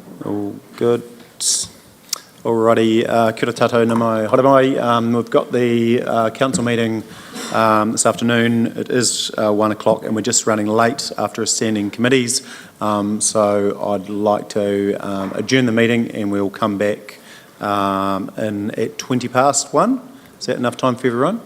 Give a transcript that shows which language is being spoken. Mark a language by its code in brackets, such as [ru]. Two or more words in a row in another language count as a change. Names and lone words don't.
[en] All good. Alrighty, [mi] kia ora tātou, nā mai haere mai. [en] We've got the council meeting this afternoon. It is 1 o'clock and we're just running late after ascending committees. So I'd like to adjourn the meeting and we'll come back at 20 past 1. Is that enough time for everyone?